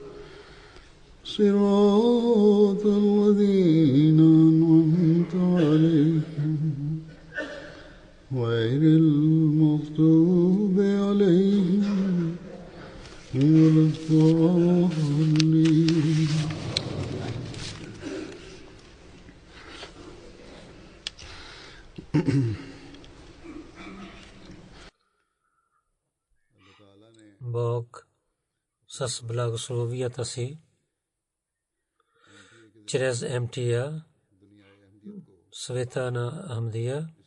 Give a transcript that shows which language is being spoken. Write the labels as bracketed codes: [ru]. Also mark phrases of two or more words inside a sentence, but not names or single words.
[ar] صراط الذين أنعمت عليهم غير المغضوب عليهم ولا الضالين. [bg] Бог с благословията си чрез МТА света на Ахмадия